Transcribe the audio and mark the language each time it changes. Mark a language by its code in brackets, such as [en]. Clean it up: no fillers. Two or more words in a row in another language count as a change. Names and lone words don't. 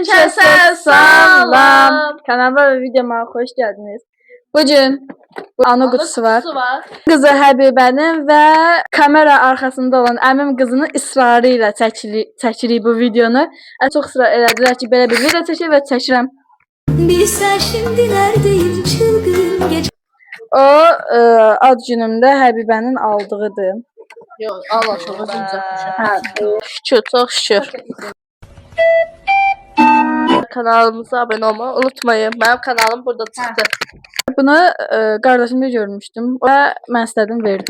[tr] Herkese salam. Kanalıma ve videoma hoş geldiniz. Bugün bu anı kutusu var. [az] Kızı Həbibənin və kamera arkasında olan əmim qızının ısrarı ilə çəkirik bu videonu. Çox ısrar elədilər ki, belə bir video çəkək və çəkirəm. [tr] Bilsen şimdi neredeyim çılgın gece. [az] O ad günümdə Həbibənin aldığıdır. Yox, Allah şükür düzəltmişəm. Hə, Şükür, çox şükür. Kanalımıza abunə olmayı unutmayın. Mənim kanalım burada çıxdı. bunu qardaşımda görmüşdüm və mən istədim verdi.